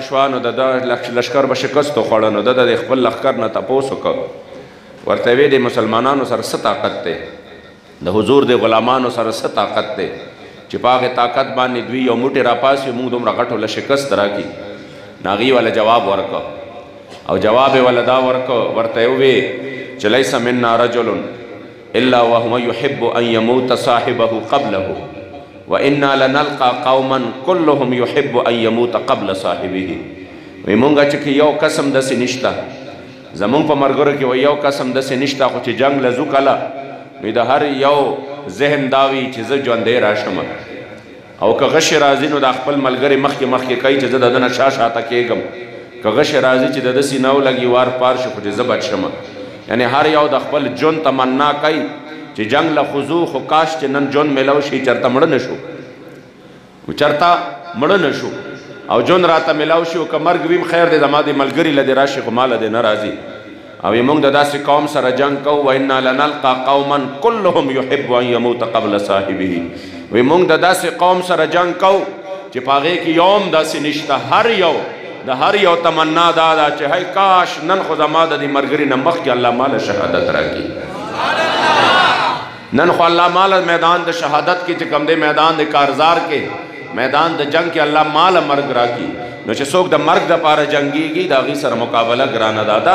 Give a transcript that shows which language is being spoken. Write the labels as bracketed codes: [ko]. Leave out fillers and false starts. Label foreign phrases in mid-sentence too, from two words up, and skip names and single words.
[ps] شوه نو د ده لشکر به شکست وخوړه نو ده د خپل لښکر نه تپوس وکړ ورته ویې د مسلمانانو سره څه طاقت دی د حضور د غلامانو سره څه طاقت دی چې په هغې طاقت باندې دوی یو موټی راپاسي موږ دومره غټو له شکست راکړي نو هغې وله جواب ورکړه او جواب یې وله دا ورکړه ورته یې ووې چې [ar] لیس منا رجل الا وهو يحب ان يموت صاحبه قبله وانا لنلقى قوما كلهم يحب ان يموت قبل صاحبه [ps] وی مونږه چې یو قسم داسې نشته زمونږ په ملګرو کې یو قسم داسې نشته خو چې جنگ لزو کله نو د هر یو ذهن دا وي چې زه ژوندی راشم او که غش راځي نو د خپل ملګري مخکې کوي چې زه د ده نه شاته کېږم که غش راځي چې د ده سینه ولګي وار پار شي خو چې زه بچ شم یعنی هر یو د خپل ژوند تمنا کوي چې جنگ له خضوع خو کاش چې نن ژوند میلاو شي چېرته مړه نه شو او ژوند راته میلاو شي او که مرګ ویم خیر دی زما د ملګري له دې راشي خو ما له دې نه راځي او موږ د داسې قوم سره جنگ کوو [ar] وانا لنلقى قوما كلهم يحب ان يموت قبل صاحبه [ps] وی موږ د داسې قوم سره جنگ کوو چې په هغې کې یو هم داسې نشته د هر یو تمنا دا ده چې هی کاش نن خو زما د دې ملګري نه مخکې الله ماله شهادت راکړي نن خو الله ماله میدان د شهادت کې چې کوم دی میدان د کارزار کې میدان د جنگ کې الله ماله مرګ راکړي نو چې څوک د مرګ دپاره جنګېږي د هغې سره مقابله ګرانه ده دا